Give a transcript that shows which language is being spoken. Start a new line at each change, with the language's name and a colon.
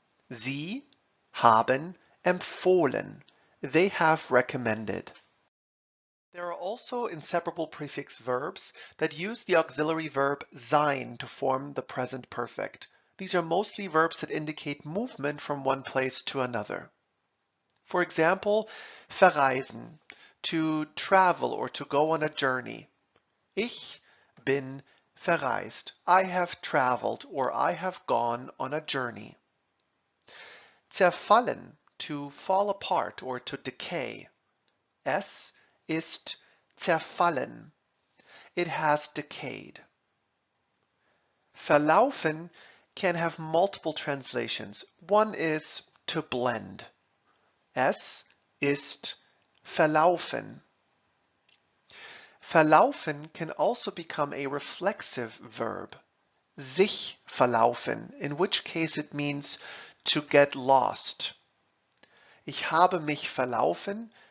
German: Sie haben empfohlen.
English: They have recommended. There are also inseparable prefix verbs that use the auxiliary verb sein to form the present perfect. These are mostly verbs that indicate movement from one place to another. For example, verreisen, to travel or to go on a journey.
German: Ich bin verreist.
English: I have traveled or I have gone on a journey. Zerfallen, to fall apart or to decay.
German: Es ist zerfallen.
English: It has decayed. Verlaufen can have multiple translations. One is to blend.
German: Es ist verlaufen.
English: Verlaufen can also become a reflexive verb. Sich verlaufen, in which case it means to get lost.
German: Ich habe mich verlaufen.